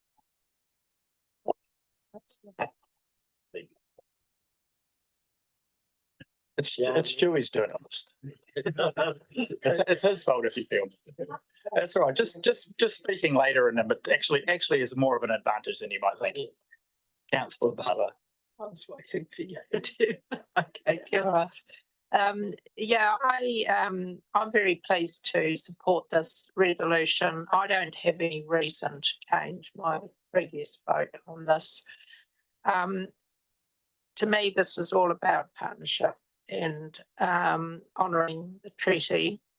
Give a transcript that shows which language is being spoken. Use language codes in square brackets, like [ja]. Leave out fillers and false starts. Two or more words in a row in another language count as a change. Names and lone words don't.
[en] It's Stewie's doing it. It's his fault if you feel. That's all right. Just speaking later in a bit actually is more of an advantage than you might think. Councillor Butler. I was waiting for you to. Okay, [mi] kia ora. [en] Yeah, I'm very pleased to support this resolution. I don't have any reason to change my previous vote on this. To me, this is all about partnership and honouring the treaty.